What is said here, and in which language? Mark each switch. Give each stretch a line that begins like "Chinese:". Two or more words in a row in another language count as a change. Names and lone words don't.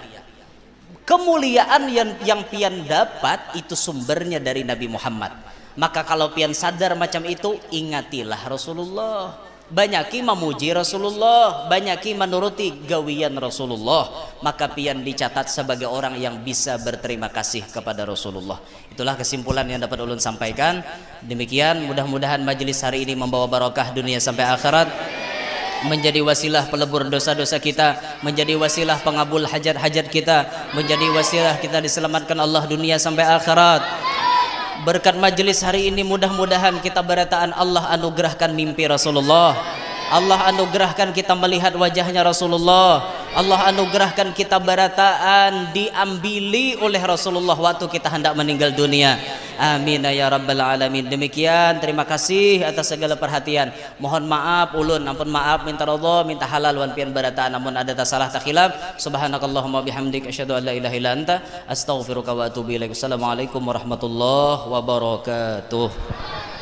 Indonesian: Kemuliaan yang pian dapat itu sumbernya dari Nabi Muhammad. Maka kalau pian sadar macam itu, ingatilah Rasulullah. Banyaki memuji Rasulullah, banyaki menuruti gawian Rasulullah, maka pian dicatat sebagai orang yang bisa berterima kasih kepada Rasulullah. Itulah kesimpulan yang dapat ulun sampaikan. Demikian, mudah-mudahan majelis hari ini membawa barokah dunia sampai akhirat, menjadi wasilah pelebur dosa-dosa kita, menjadi wasilah pengabul hajat-hajat kita, menjadi wasilah kita diselamatkan Allah dunia sampai akhirat. Berkat majelis hari ini mudah-mudahan kita berataan Allah anugerahkan mimpi Rasulullah, Allah anugerahkan kita melihat wajahnya Rasulullah, Allah anugerahkan kita berataan diambili oleh Rasulullah waktu kita hendak meninggal dunia.
Arabic: آمين يا رب العالمين.
Indonesian: Demikian, terima kasih atas segala perhatian. Mohon maaf ulun, ampun maaf, minta ridha, minta halal wan pian barataan namun ada salah tak khilaf.
Arabic: سبحانك اللهم بحمدك أشهد أن لا إله إلا أنت أستغفرك وأتوب إليك. السلام عليكم ورحمة الله وبركاته.